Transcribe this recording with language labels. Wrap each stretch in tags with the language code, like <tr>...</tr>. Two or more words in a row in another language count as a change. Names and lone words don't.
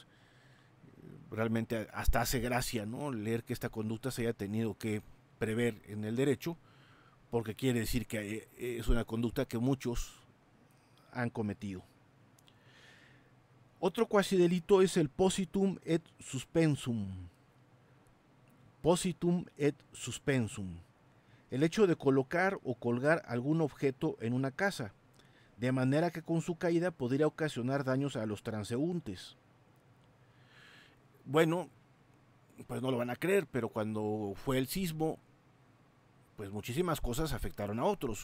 <es>Realmente hasta hace gracia, ¿no? Leer que esta conducta se haya tenido que prever en el derecho, porque quiere decir que es una conducta que muchos han cometido. Otro cuasi delito es el</es> <la>positum et suspensum. Positum et suspensum.</la> <es>El hecho de colocar o colgar algún objeto en una casa, de manera que con su caída podría ocasionar daños a los transeúntes. Bueno, pues no lo van a creer, pero cuando fue el sismo, pues muchísimas cosas afectaron a otros.</es>